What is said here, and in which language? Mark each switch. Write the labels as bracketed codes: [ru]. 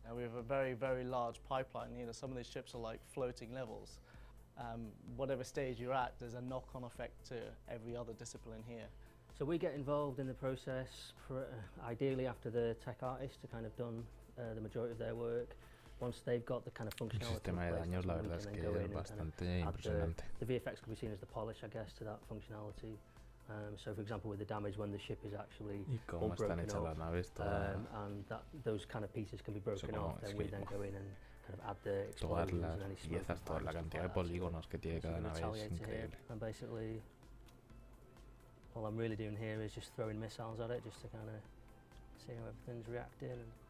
[en] And we have a very, very large pipeline. You know, some of these ships are like floating levels. Whatever stage you're at, there's a knock-on effect to every other discipline here. So we get involved in the process, ideally after the tech artists have kind of done the majority of their work. Once they've got the kind of functionality, [es] el sistema de daños la verdad es que es bastante impresionante. [en] The VFX could be seen as the polish, I guess, to that functionality. So, for example, with the damage when the ship is actually all broken up, and those kind of pieces can be broken off, then we then go in and kind of add the explosions and any smoke. [es] Toda la cantidad de polígonos que tiene cada nave es increíble. [en] And basically, all I'm really doing here is just throwing missiles at it, just to kind of see how everything's reacting.